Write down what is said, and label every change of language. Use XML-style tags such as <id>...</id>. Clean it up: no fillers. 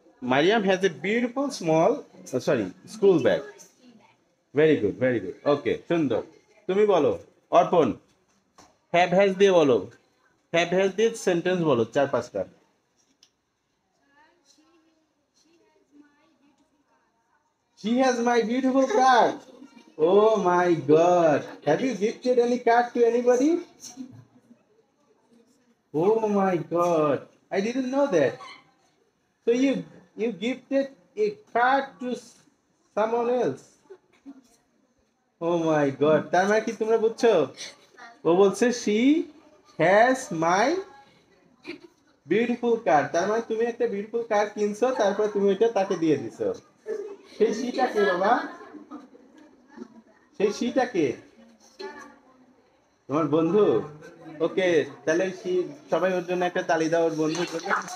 <en>Mariam has a beautiful school bag. Very good, very good. Okay, সুন্দর।</en> <bn>তুমি বলো অর্পণ, হ্যাভ হ্যাজ দিয়ে বলো, হ্যাভ হ্যাজ দিয়ে সেন্টেন্স বলো 4-5টা।</bn> <en>She has my beautiful car. Oh my God. Have you gifted any card to anybody? Oh my God. I didn't know that. So you gifted a card to someone else. Oh my God.</en> <bn>তার মানে কি তোমরা বুঝছো? ও বলছে</bn> <en>she has my beautiful car.</en> <bn>তার মানে তুমি একটা বিউটিফুল কার কিনছো, তারপর তুমি এটা তাকে দিয়ে দিছো। সেই শিটা কে বাবা? সেই শিটা কে? তোমার বন্ধু? ওকে, তাহলে সবাই ওর জন্য একটা তালি দাও, ওর বন্ধুর জন্য।</bn>